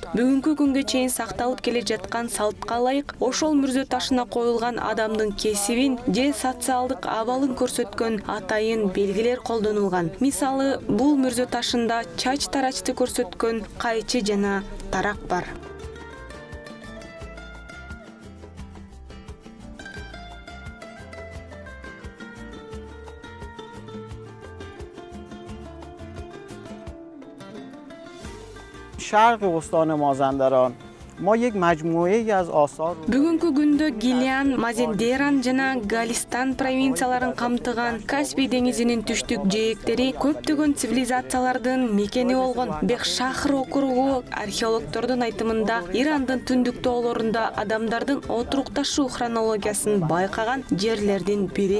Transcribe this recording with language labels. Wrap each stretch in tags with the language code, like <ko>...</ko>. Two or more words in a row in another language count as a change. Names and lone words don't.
<ky>Бүгүнкү күнгө чейин сакталып келе жаткан салтка ылайык ошол мүрзө ташына коюлган адамдын кесибин же социалдык абалын көрсөткөн атайын белгилер колдонулган. Мисалы, бул мүрзө ташында чач тарачты көрсөткөн кайчы жана тарак бар.</ky> <fa>شرق استان مازندران ما یک مجموعه از آثار</fa> <ky>Бүгүнкү күндө Гилиан, Мазен-Дейран жана Галистан провинцияларын камтыган Каспий деңизинин түштүк жээктери көптөгөн цивилизациялардын мекени болгон. Бекшахр округу археологдордун айтымында Ирандын түндүк тоолорунда адамдардын отурукташуу хронологиясын байкаган жерлердин бири.</ky>